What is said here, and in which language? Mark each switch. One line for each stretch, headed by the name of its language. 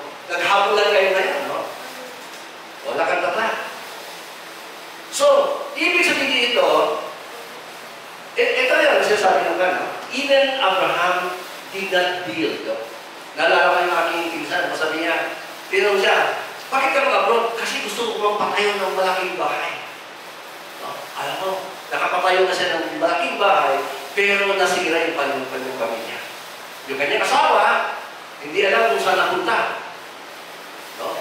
Filipino: Naghabulan kayo ngayon, no? Wala kang tataka. So, ibig sabihin ito, ito yung nasasabi ng gano'n.
English: Even Abraham did not build.
Filipino: No? Nalala ko yung aking pinsan, masabi niya, tinanong siya, bakit ka mag-abroad? Kasi gusto ko mang patayo ng malaking bahay. No? Alam mo, nakapatayo na siya ng malaking bahay, pero nasira yung kanyang pamilya. Yung kanyang asawa, hindi alam kung saan napunta. No?